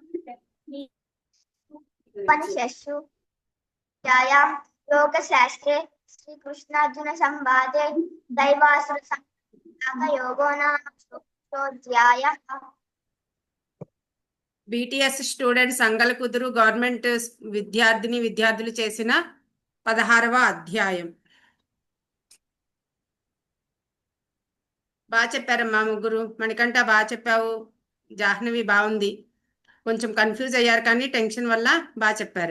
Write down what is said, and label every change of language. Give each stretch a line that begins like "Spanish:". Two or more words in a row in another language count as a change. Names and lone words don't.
Sanskrit: उपनिषत्सु विद्यायां योगशास्त्रे श्रीकृष्णार्जुन संवादे दैवासुर योगो नाम षोडशोऽध्यायः।
Telugu: BTS స్టూడెంట్స్ సంగలకుదురు గవర్నమెంట్ విద్యార్థులు చేసిన 16వ అధ్యాయం. బాగా చెప్పారమ్మా ముగ్గురు. మణికంఠ బాగా చెప్పావు, జాహ్నవి బాగుంది. కొంచెం కన్ఫ్యూజ్ అయ్యారు కానీ టెన్షన్ వల్ల బాగా చెప్పారు.